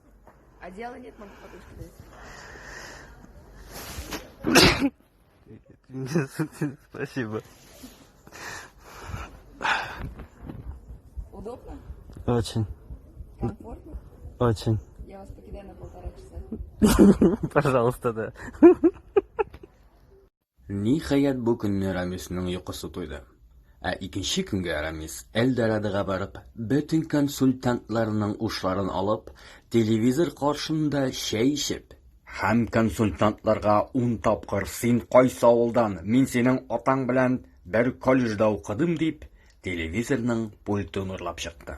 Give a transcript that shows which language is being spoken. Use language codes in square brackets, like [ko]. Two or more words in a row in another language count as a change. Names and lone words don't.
[ru] Одеяла нет, могу подушку дать. Спасибо. Удобно? Очень. Комфортно? Очень. Я вас покидаю на 1,5 часа. Пожалуйста, да. [tt] Ниһаят бу көнне Рамисның йокысы туйды. Ә икенче көнгә Рамис Эльдорадога барып, бөтен консультантларның ушларын алып, телевизор каршында чәй ичеп, һәм консультантларга 10 тапкыр син кайсы авылдан, мин синең атаң белән бер колледжда укыдым дип, телевизорның пультын урлап чыкты.